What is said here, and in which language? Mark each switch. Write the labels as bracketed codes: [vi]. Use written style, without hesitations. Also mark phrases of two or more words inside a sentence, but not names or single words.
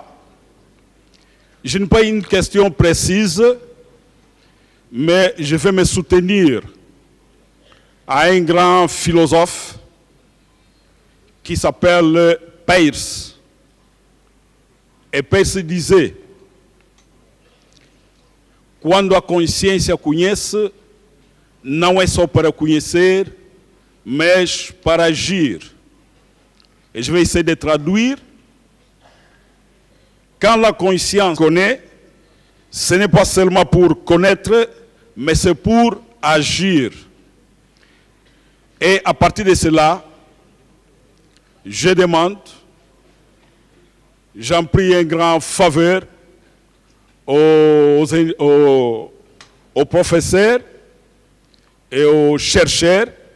[fr] Je n'ai pas une question précise, mais je vais me soutenir à un grand philosophe qui s'appelle Peirce. [pt] E Peirce disait, quando a consciência conhece, não é só para conhecer, mas para agir. [fr] Et je vais essayer de traduire. Quand la conscience connaît, ce n'est pas seulement pour connaître, mais c'est pour agir. Et à partir de cela, je demande, j'en prie un grand faveur aux professeurs et aux chercheurs